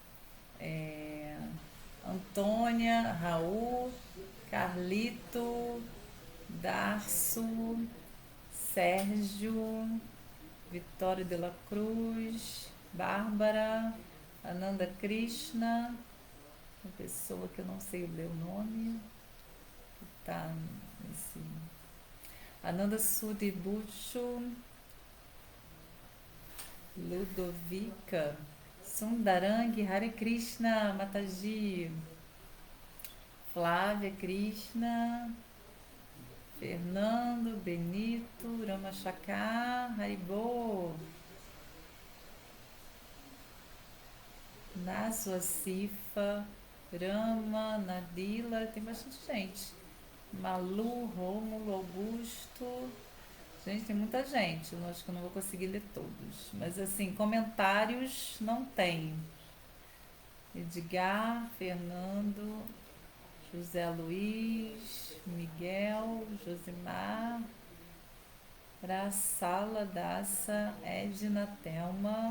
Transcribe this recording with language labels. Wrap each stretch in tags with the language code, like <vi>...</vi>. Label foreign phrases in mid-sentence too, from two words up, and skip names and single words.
<pt>Antônia, Raul, Carlito, Darcio, Sérgio, Vitória de la Cruz, Bárbara, Ananda Krishna, uma pessoa que eu não sei ler o nome, que está nesse... Ananda Sudibucho, Ludovica, Sundarang, Hare Krishna, Mataji, Flávia Krishna, Fernando, Benito, Ramachakar, Haribô, Nasua Cifa, Rama, Nadila, tem bastante gente. Malu, Rômulo, Augusto. Gente, tem muita gente. Eu acho que eu não vou conseguir ler todos. Mas assim, comentários não tem. Edgar, Fernando, José Luiz, Miguel, Josimar, Braçala, Daça, Edna, Thelma.</pt>